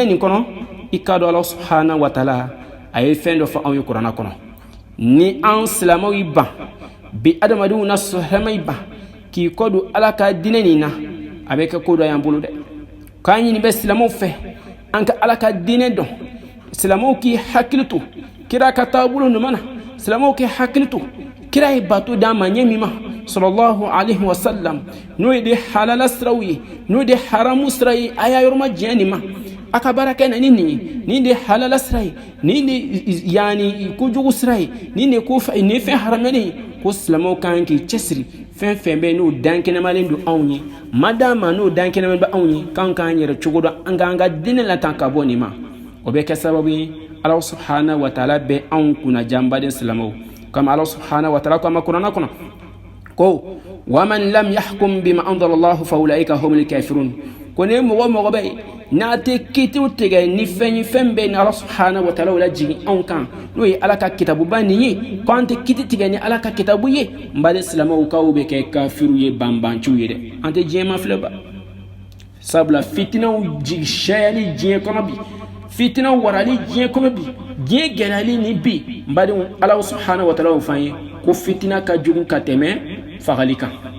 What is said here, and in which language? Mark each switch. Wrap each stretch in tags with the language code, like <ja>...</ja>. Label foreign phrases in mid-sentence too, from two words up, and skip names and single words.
<bm>nin kɔnɔ i ka dɔn ala</bm> <ar>سبحانه وتعالى</ar> <bm>a ye fɛn dɔ fɔ anw ye kuranna kɔnɔ ni an silamɛw y'i ban bi adamadenw na sɔhɛma y'i ban k'i kɔ don ala ka diinɛ nin na a bɛ kɛ ko dɔ y'an bolo dɛ k'an ɲini bɛ silamɛw fɛ an ka ala ka diinɛ dɔn silamɛw k'i hakili to kira ka taabolo ɲuman na silamɛw k'i hakili to kira ye bato d'an ma ɲɛ min ma</bm> <ar>صلى الله عليه</ar> <bm>wasallam n'o ye de halala siraw ye n'o de haramu sira ye a y'a yɔrɔma diɲɛ nin ma a ka baara kɛ na ni nin ye nin de halala sira ye nin de yani kojugu sira ye nin de ko nin ye fɛn haramuyalen ye ko silamɛw kan k'i cɛsiri fɛn fɛn bɛ n'o dankɛnɛmalen don anw ye madama n'o dankɛnɛmalen bɛ anw ye k'an k'an yɛrɛ cogo dɔn an k'an ka diinɛ latan ka bɔ nin ma o bɛ kɛ sababu ye ala</bm> <ar>سبحانه وتعالى</ar> <bm>bɛ anw kunna janbaden silamɛw kama ala</bm> <ar>سبحانه وتعالى</ar> <bm>ko a ma kuranna kɔnɔ ko</bm> <ar>ومن لم يحكم بما أنزل الله فأولئك هم الكافرون</ar> <bm>ko ne mɔgɔ bɛ n'a tɛ kitiw tigɛ ni fɛn ye fɛn bɛɛ ni ala</bm> <ar>سبحانه وتعالى</ar> <bm>la jigin anw kan n'o ye ala ka kitabuba nin ye ko an tɛ kiti tigɛ ni ala ka kitabu ye n baden silamɛw k'aw bɛ kɛ kafiru ye banbanciw ye dɛ an tɛ diɲɛ ma filɛ ba sabula fitinaw sɛyali diɲɛ kɔnɔ bi fitinaw warali diɲɛ kɔnɔ bi diɲɛ gɛlɛyali ni bi n badenw ala</bm> <ar>سبحانه وتعالى</ar> <bm>y'o fɔ an ye ko fitina ka jugu ka tɛmɛ fagali kan</bm>